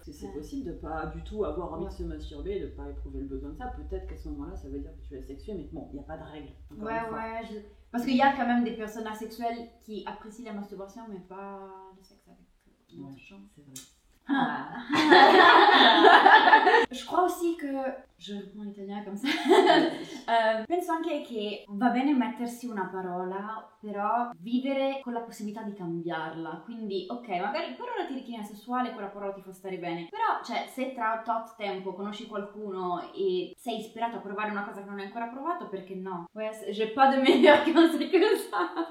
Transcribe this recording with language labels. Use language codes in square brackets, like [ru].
[fr] C'est possible de pas du tout avoir envie de se masturber et de pas éprouver le besoin de ça. Peut-être qu'à ce moment-là, ça veut dire que tu es asexué, mais bon, il n'y a pas de règle. Parce qu'il y a quand même des personnes asexuelles qui apprécient la masturbation, mais pas le sexe avec d'autres gens. C'est vrai. Je crois aussi [it] che [fr] je reprends [it] l'italiano come se penso anche che va bene mettersi una parola, però vivere con la possibilità di cambiarla. Quindi ok, magari per ora ti ritieni asessuale, quella parola ti fa stare bene, però cioè se tra tot tempo conosci qualcuno e sei ispirato a provare una cosa che non hai ancora provato, perché no? [fr] J'ai pas de meilleur conseil que ça.